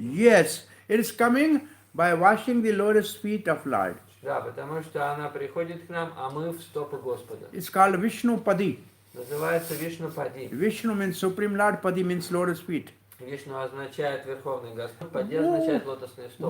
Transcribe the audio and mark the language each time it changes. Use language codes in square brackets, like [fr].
[en] Yes, it is coming by washing the lotus feet of Lord. [ru] Да, потому что она приходит к нам, омыв стопы Господа. [en] It's called Vishnu Padi. [ru] Называется Вишну Пади. [en] Vishnu means Supreme Lord, Padi means lotus feet. [ru] Вишну означает Верховный Господь, Пади означает лотосные стопы.